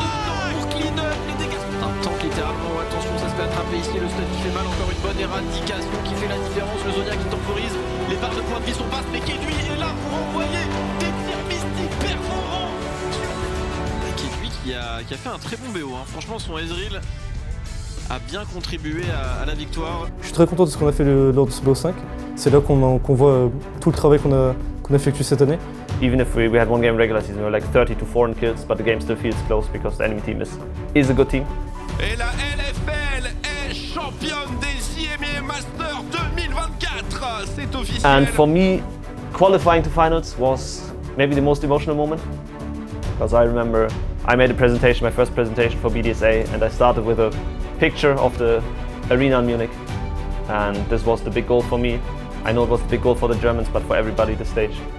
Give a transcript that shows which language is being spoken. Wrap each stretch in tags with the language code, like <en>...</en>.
<fr>Pour clean up, les dégâts sont intenses littéralement, attention ça se fait attraper ici, le stun qui fait mal, encore une bonne éradication qui fait la différence, le Zodiac qui temporise, les barres de points de vie sont basses, mais Kedui est là pour envoyer des tirs mystiques perforants. Et Kedui qui a fait un très bon BO, hein. Franchement son Ezreal a bien contribué à la victoire. Je suis très content de ce qu'on a fait lors de ce BO5. C'est là qu'on voit tout le travail qu'on a effectué cette année.</fr> <en>Even if we had one game regular season, we were like 30 to 4 in kills, but the game still feels close because the enemy team is a good team.</en> <fr>Et la LFL est championne des IMA Masters 2024, c'est officiel.</fr> <en>And for me, qualifying to finals was maybe the most emotional moment. Because I remember I made a presentation, my first presentation for BDSA, and I started with a picture of the arena in Munich. And this was the big goal for me. I know it was the big goal for the Germans, but for everybody, the stage.</en>